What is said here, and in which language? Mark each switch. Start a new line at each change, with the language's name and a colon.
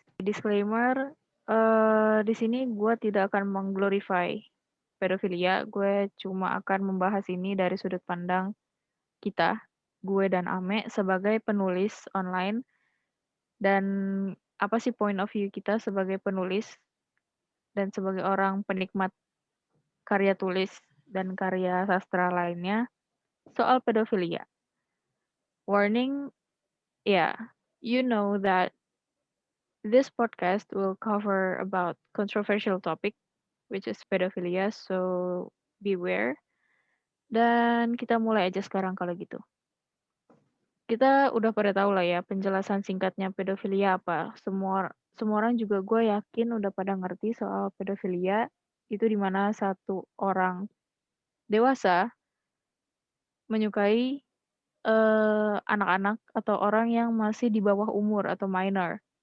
Indonesian: Disclaimer, di sini gue tidak akan mengglorify pedofilia, gue cuma akan membahas ini dari sudut pandang kita, gue dan Ame sebagai penulis online. Dan apa sih
English: point of view
Indonesian: kita sebagai penulis dan sebagai orang penikmat karya tulis dan karya sastra lainnya soal pedofilia.
English: Warning, yeah, you know that this podcast will cover about controversial topic which is pedophilia, so beware.
Indonesian: Dan kita mulai aja sekarang kalau gitu. Kita udah pada tahu lah ya penjelasan singkatnya pedofilia apa. Semua orang juga gue yakin udah pada ngerti soal pedofilia itu dimana satu orang dewasa menyukai anak-anak atau orang yang masih di bawah umur atau minor.